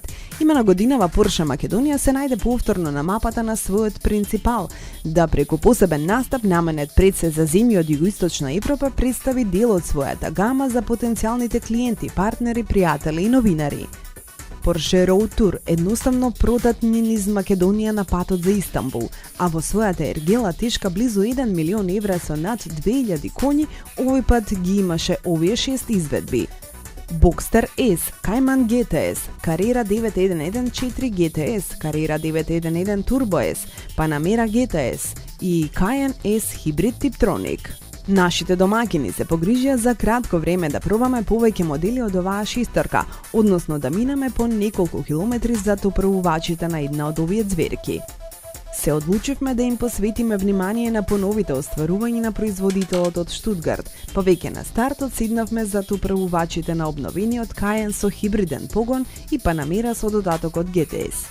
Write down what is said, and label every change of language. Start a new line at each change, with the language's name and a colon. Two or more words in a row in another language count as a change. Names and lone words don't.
Macedonian: Имена годинава Porsche Македонија се најде повторно на мапата на својот принципал, да преку посебен настап наменет пред се за земји од југоисточна Европа представи дел од својата гама за потенцијалните клиенти, партнери, пријатели и новинари. Porsche Road Tour едноставно продатни низ Македонија на патот за Истанбул, а во својата ергела тешка близу 1 милион евра со над 2000 коњи, овој пат ги имаше овие 6 изведби. Boxster S, Cayman GTS, Carrera 911 GTS, Carrera 911 Turbo S, Panamera GTS и Cayenne S Hybrid Tiptronic. Нашите домаќини се погрижија за кратко време да пробаме повеќе модели од оваа шесторка, односно да минеме по неколку километри зад управувачите на една од овие зверки. Се одлучивме да им посветиме внимание на поновите остварувања на производителот од Штутгарт, па веќе на стартот седнавме зад управувачите на обновениот Cayenne со хибриден погон и Panamera со додатокот GTS.